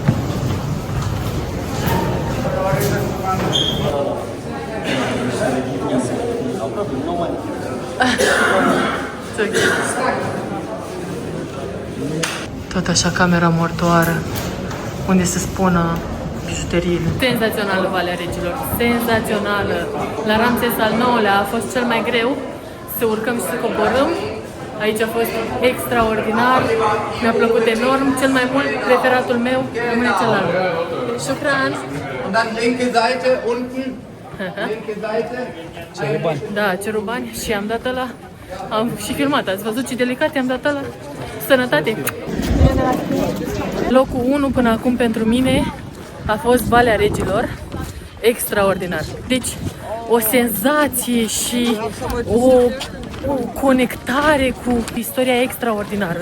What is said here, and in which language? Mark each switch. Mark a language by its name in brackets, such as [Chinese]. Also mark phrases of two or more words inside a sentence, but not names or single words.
[Romanian] Tot așa camera mortoară, unde se spună bijuteriile. Senzațională Valea Regilor, senzațională! La Ramses al IX-lea a fost cel mai greu să urcăm și să coborâm. Aici a fost extraordinar, mi-a plăcut enorm, cel mai mult preferatul meu rămâne celălalt. Shukran! [German] Und dann linke Seite unten. Linke Seite. [Romanian] Cerubani. Da, cerubani și am dat ăla. Am și filmat, ați văzut ce delicat i-am dat ăla? Sănătate! Locul 1 până acum pentru mine a fost Valea Regilor. Extraordinar. Deci, o senzație și o conectare cu istoria extraordinară.